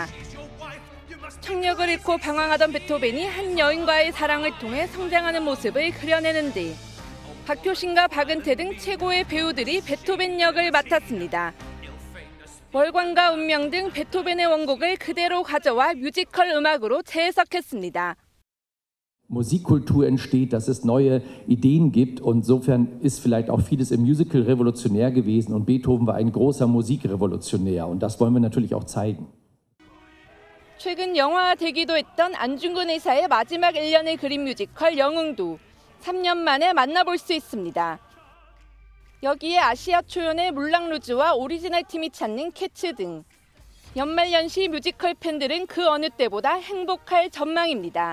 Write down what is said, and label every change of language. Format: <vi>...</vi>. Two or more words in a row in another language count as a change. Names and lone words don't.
<ko>청력을 잃고 방황하던 베토벤이 한 여인과의 사랑을 통해 성장하는 모습을 그려내는데 박효신과 박은태 등 최고의 배우들이 베토벤 역을 맡았습니다. 월광과 운명 등 베토벤의 원곡을 그대로 가져와 뮤지컬 음악으로 재해석했습니다.</ko> <de>Musikkultur entsteht, dass es neue Ideen gibt und insofern ist vielleicht auch vieles im Musical revolutionär gewesen und Beethoven war ein großer Musikrevolutionär und das wollen wir natürlich auch zeigen.</de> <ko>최근 영화되기도 했던 안중근 의사의 마지막 1년을 그린 뮤지컬 영웅도 3년 만에 만나볼 수 있습니다. 여기에 아시아 초연의 물랑루즈와 오리지널 팀이 찾는 캐츠 등 연말연시 뮤지컬 팬들은 그 어느 때보다 행복할 전망입니다.</ko>